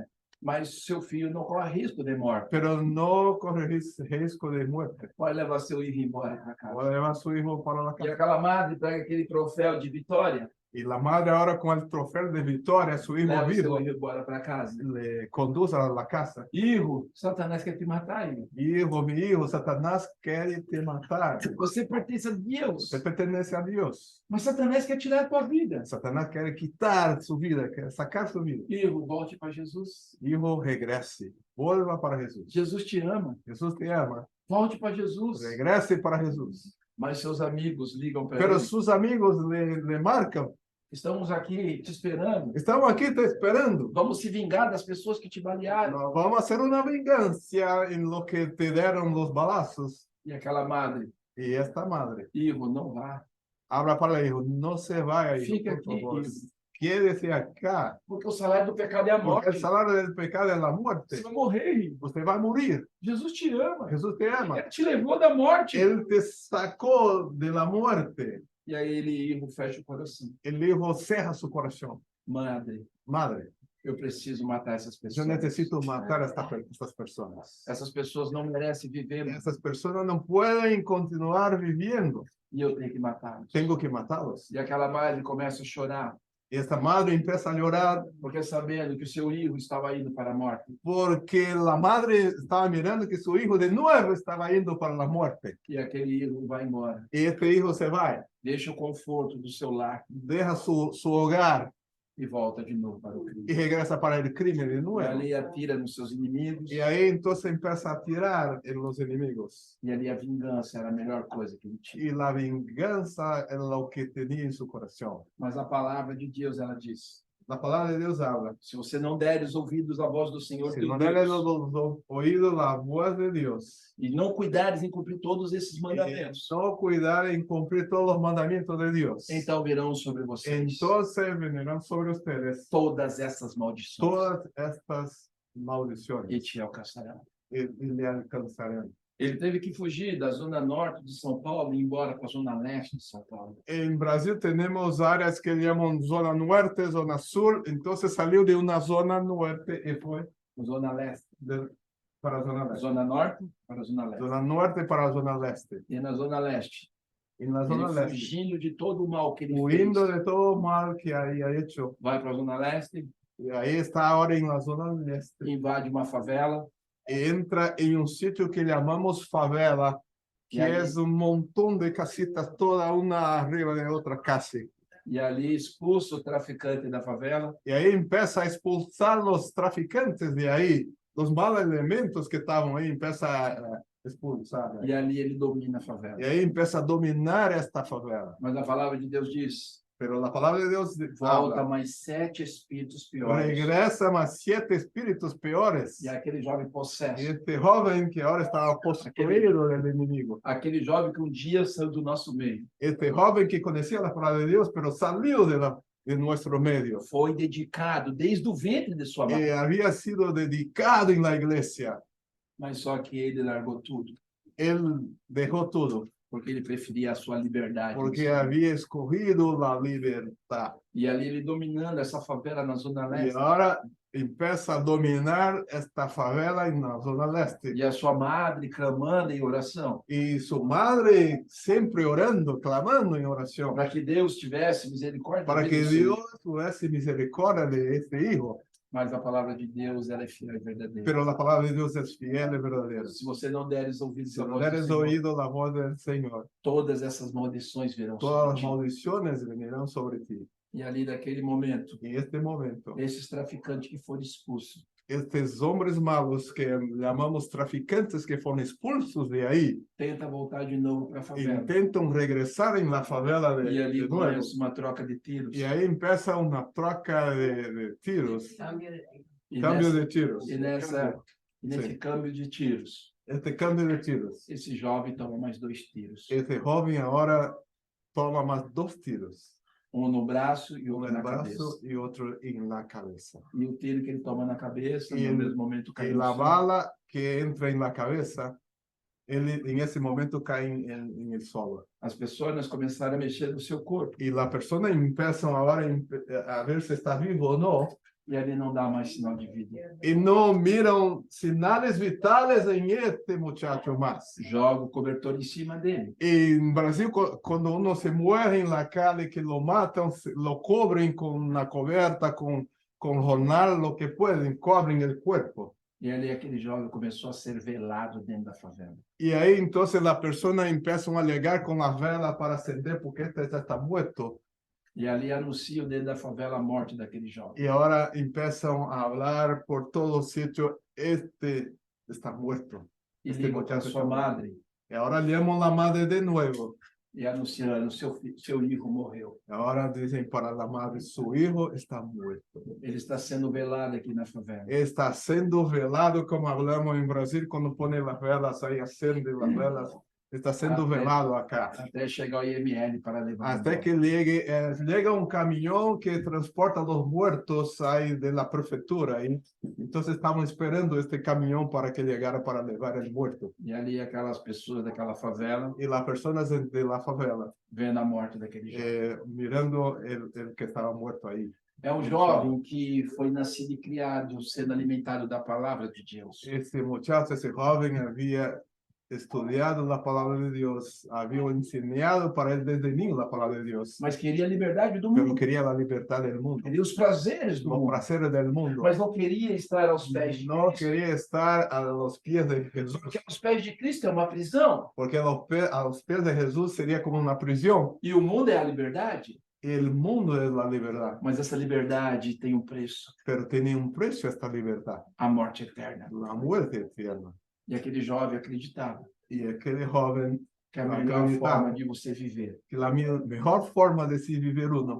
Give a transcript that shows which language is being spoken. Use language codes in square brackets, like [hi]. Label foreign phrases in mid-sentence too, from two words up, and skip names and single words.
[pt] Mas seu filho não corre risco de morte. [es] Pero no corre riesgo de muerte. [pt] Pode levar seu filho embora para casa. [es] Puede llevar a su hijo para la [pt] E [es] casa. [pt] aquela madre pega aquele troféu de vitória, [es] Y la madre ahora con el trofeo de victoria a su hijo [pt] leva vivo, seu filho embora para casa. [es] le conduce a la casa. [pt] Hijo, Satanás quer te matar, hijo. [es] Hijo, mi hijo, Satanás quiere te matar. [pt] Você pertence a Deus, [es] Usted pertenece a Dios. [pt] mas Satanás quer tirar a tua vida. [es] Satanás quiere quitar su vida, quiere sacar su vida. [pt] Hijo, volte para Jesus. [es] Hijo, regrese. Vuelva para Jesús. [pt] Jesus te ama. [es] Jesús te ama. [pt] Volte para Jesus. [es] Regrese para Jesús. [pt] Mas seus amigos ligam para [es] Pero [pt] ele. [es] sus amigos le marcan [pt] Estamos aqui te esperando. [es] Estamos aqui te esperando. [pt] Vamos se vingar das pessoas que te balearam. Nós vamos [es] hacer una venganza en lo que te dieron los balazos. [pt] E aquela madre, [es] Y esta madre [pt] Ivo, não vá. [es] habla para el hijo, no se vaya, hijo, [pt] Fica por aqui, favor. Ivo. [es] Quédese acá, [pt] Porque o salário do pecado é a [es] porque [pt] morte. [es] el salario del pecado es la muerte. [pt] Você vai morrer, Ivo. [es] Usted va a morir. [pt] Jesus te ama. [es] Jesús te ama. [pt] Ele te levou da morte. [es] Él te sacó de la muerte. [pt] E aí ele, Ivo, fecha o coração. [es] El hijo cerra su corazón. [pt] Madre, [es] Madre, [pt] eu preciso matar essas [es] yo [pt] pessoas. [es] necesito matar a estas personas. [pt] Essas pessoas não merecem viver [es] Estas personas no pueden continuar viviendo. [pt] e eu tenho que matá-los. [es] Tengo que matarlos. [pt] E aquela madre começa a chorar, [es] Y esta madre empieza a llorar [pt] porque sabendo que o seu Ivo estava indo para a morte. [es] porque la madre estaba mirando que su hijo de nuevo estaba yendo para la muerte. [pt] E aquele Ivo vai embora. [es] Y este hijo se va, [pt] Deixa o conforto do seu lar [es] deja su hogar [pt] e volta de novo para o [es] y [pt] crime. [es] regresa para el crimen de [pt] E [es] nuevo. [pt] ali atira nos seus inimigos. [es] Y ahí entonces empieza a tirar en los enemigos. [pt] E ali a vingança era a melhor coisa que ele tinha. [es] Y la venganza es lo que tenía en su corazón. [pt] Mas a palavra de Deus, ela diz: [es] La palabra de Dios habla. [pt] se você não deres ouvidos à voz do Senhor [es] Si [pt] teu [es] no le [pt] Deus, [es] oído la voz de Dios [pt] e não cuidares em cumprir todos esses [es] y [pt] mandamentos, [es] no cuidar en cumplir todos los mandamientos de Dios, [pt] então virão sobre vocês [es] entonces vendrán sobre ustedes [pt] todas essas maldições [es] todas estas [pt] e [es] maldiciones [pt] te alcançarão. [es] y le alcanzarán. [pt] Ele teve que fugir da zona norte de São Paulo e ir embora para a zona leste de São Paulo. [es] En Brasil tenemos áreas que llaman zona norte, zona sur, entonces salió de una zona norte y fue [pt] Zona leste, [es] para zona leste. [pt] zona norte para a zona leste. [es] Zona norte para zona leste. [pt] E na zona leste, [es] En la zona [pt] ele [es] leste, [pt] fugindo de todo o mal que ele [es] huyendo [pt] fez, [es] de todo mal que había hecho. [pt] vai para a zona leste, [es] Y ahí está ahora en la zona leste. [pt] invade uma favela, [es] Entra en un sitio que llamamos favela, que Y ahí- es un montón de casitas, toda una arriba de otra casi. [pt] e ali expulsa o traficante da favela, [es] Y ahí empieza a expulsar los traficantes de ahí, los malos elementos que estaban ahí, empieza a expulsar. [pt] e ali ele domina a favela. [es] Y ahí empieza a dominar esta favela. [pt] Mas a palavra de Deus diz: [es] Pero la palabra de Dios [pt] volta [es] habla, [pt] mais 7 espíritos piores. [es] regresa más 7 espíritus peores. [pt] E aquele jovem [es] Y [pt] possesso, [es] este joven que ahora estaba poseído del enemigo, [pt] aquele jovem que um dia saiu do nosso meio, [es] este joven que conocía la palabra de Dios, pero salió de nuestro medio, [pt] foi dedicado desde o ventre de sua mãe, [es] había sido dedicado en la iglesia. [pt] mas só que ele largou tudo, [es] Él dejó todo, [pt] porque ele preferia a sua liberdade. [es] porque había escogido la libertad. [pt] E ali ele dominando essa favela na zona [es] Y [pt] leste, [es] ahora empieza a dominar esta favela en la zona leste. [pt] e a sua madre clamando em oração, [es] Y su madre siempre orando, clamando en oración, [pt] para que Deus tivesse misericórdia [es] para [pt] dele, [es] que [pt] do seu [es] Dios tuviese misericordia de este hijo. [pt] Mas a palavra de Deus, ela é fiel e verdadeira. [es] Pero la palabra de Dios es fiel y verdadera. [pt] Se você não deres ouvidos [es] Si [pt] à [es] no [pt] voz do [es] deres [pt] Senhor, [es] oído la voz del Señor, [pt] todas essas maldições virão [es] todas [pt] sobre [es] las [pt] ti. [es] maldiciones venirán sobre ti. [pt] E ali, naquele momento, [es] En este momento, [pt] esses traficantes que foram expulsos, [es] estos hombres malos que llamamos traficantes que fueron expulsos de ahí, [pt] tenta voltar de novo para a favela. [es] intentan regresar en la favela [pt] E ali [es] de nuevo. [pt] começa uma troca de tiros. [es] Y ahí empieza una [pt] troca de tiros, E [es] cambio [pt] nessa- [es] de tiros. [pt] e nesse Sim. câmbio de tiros, [es] Este cambio de tiros. [pt] esse jovem toma mais 2 tiros. [es] Este joven ahora toma más 2 tiros, [pt] Um no braço e [es] uno [pt] outro [es] en [pt] na [es] el brazo [pt] cabeça. [es] y otro en la cabeza. [pt] E o tiro que ele toma na cabeça, E no ele- mesmo momento cai [es] Y no la chão. bala que entra en la cabeza, él en ese momento cae en el suelo. [pt] As pessoas começaram a mexer no seu corpo. [es] Y la persona empieza ahora a ver si está vivo o no, [pt] E ali não dá mais sinal de vida. [es] y no miran sinales vitales en este muchacho más. [pt] Joga o cobertor em cima dele. [es] En Brasil, cuando uno se muere en la calle, que lo matan, lo cubren con una cubierta, con jornal, lo que pueden, cubren el cuerpo. [pt] E ali aquele jovem começou a ser velado dentro da favela. [es] Y ahí entonces la persona empieza a llegar con la vela para acender porque este ya está muerto. [pt] E ali anunciam dentro da favela a morte daquele jovem. [es] Y ahora empiezan a hablar por todo sitio, este está muerto. [pt] E [es] Este [pt] ligam para [es] muchacho [pt] sua [es] está [pt] madre. [es] Y ahora llaman a la madre de nuevo. [pt] e anunciando, seu filho morreu. [es] Ahora dicen para la madre, su hijo está muerto. [pt] Ele está sendo velado aqui na favela. [es] Está siendo velado, como hablamos en Brasil, cuando ponen las velas ahí, acende las velas. Está siendo velado acá. [pt] Até chegar o IML para levar. [es] Hasta que llega un camión que transporta los muertos ahí de la prefectura. Y entonces estamos esperando este camión para que llegara para llevar el muerto. [pt] E ali aquelas pessoas daquela favela [es] Y las personas de la favela [pt] vendo a morte daquele jovem. [es] mirando el que estaba muerto ahí. [pt] É um jovem que foi nascido e criado sendo alimentado da palavra de Deus. [es] Este muchacho, ese joven había estudiado la palabra de Dios, había enseñado para él desde niño la palabra de Dios, [pt] Mas queria a liberdade do [es] pero [pt] mundo. [es] quería la libertad del mundo, [pt] Queria os prazeres do [es] los [pt] mundo. [es] placeres del mundo. [pt] Mas não queria estar aos pés de [es] No [pt] Cristo. [es] quería estar a los pies de Jesús, [pt] Porque aos pés de Cristo é uma prisão. [es] porque a los pies de Jesús sería como una prisión. [pt] E o mundo é a liberdade. [es] El mundo es la libertad, [pt] Mas essa liberdade tem um preço. [es] pero tiene un precio esta libertad, [pt] A morte eterna. [es] la muerte eterna. [pt] E aquele jovem acreditava [es] Y aquel joven, [pt] que a Não melhor acreditava. forma de você viver [es] que la mejor forma de se vivir uno